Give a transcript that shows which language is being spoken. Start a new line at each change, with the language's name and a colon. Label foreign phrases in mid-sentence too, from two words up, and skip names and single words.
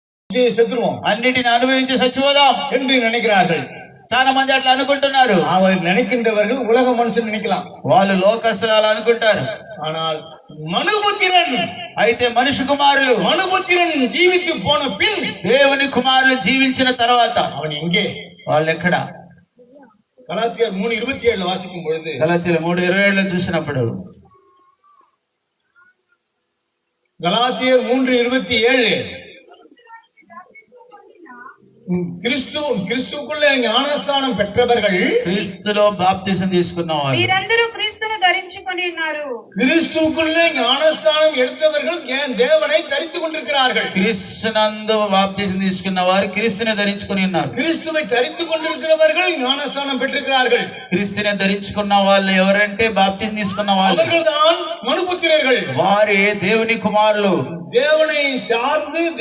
Tamil: செத்துருவோம்,
Telugu: అన్నిటిని అనుభవించి చచ్చిపోదాం
Tamil: என்று நினைக்கிறார்கள்.
Telugu: చాలా మంది అట్లా అనుకుంటున్నారు.
Tamil: அவர் நினைக்கின்றவர்கள் உலக மனுஷன் நினைக்கலாம்,
Telugu: వాళ్ళు లోకస్తులు అనుకుంటారు.
Tamil: ஆனால் மனுபுத்திரன்,
Telugu: అయితే మనిషి కుమారులు,
Tamil: மனுபுத்திரன் జీవిத்து போன பின்
Telugu: దేవుని కుమారులు జీవించిన తర్వాత
Tamil: அவன் எங்கே?
Telugu: వాళ్ళు ఎక్కడ?
Tamil: கலாத்தியர் 3:27 வாசிக்கும் பொழுது,
Telugu: గలాతీయులు 3:27 చూసినప్పుడు,
Tamil: கலாத்தியர் 3:27 கிறிஸ்துவுக்குள்ளே ஞானஸ்நானம் பெற்றவர்கள்,
Telugu: క్రీస్తులో బాప్తిసం తీసుకున్నవారు, మీరందరూ క్రీస్తును ధరించుకొని ఉన్నారు.
Tamil: கிறிஸ்துவுக்குள்ளே ஞானஸ்நானம் எடுத்தவர்கள் தேவனை தரித்துக் கொண்டிருக்கிறார்கள்.
Telugu: క్రీస్తునందు బాప్తిసం తీసుకున్న వారు క్రీస్తుని ధరించుకొని ఉన్నారు.
Tamil: கிறிஸ்துவை தரித்துக் கொண்டிருக்கிறவர்கள் ஞானஸ்நானம் பெற்றிருக்கிறார்கள்.
Telugu: క్రీస్తుని ధరించుకున్న వాళ్ళు ఎవరంటే బాప్తిసం తీసుకున్న వాళ్ళు,
Tamil: அவர்கள்தான் மனுபுத்திரர்கள்.
Telugu: వారే దేవుని కుమారులు.
Tamil: தேவனை சார்ந்து